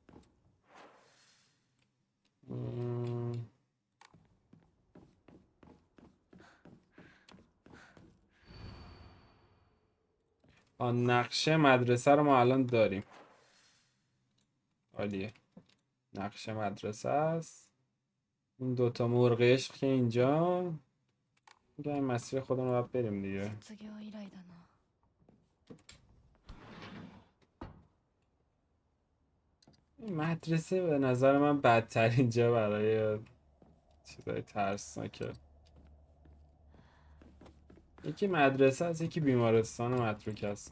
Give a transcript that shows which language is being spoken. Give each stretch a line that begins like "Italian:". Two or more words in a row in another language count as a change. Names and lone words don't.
Persian: نقشه مدرسه رو ما الان داریم. عالیه. نقشه مدرسه است. این دوتا مرغ عشق که اینجا. میگه این مسیر خودمون رو باید بریم دیگه.
Japanese: 卒業以来だな。
Persian: این مدرسه به نظر من بدترین جا برای چیزای ترسناکه. یکی مدرسه است، یکی بیمارستان متروک است.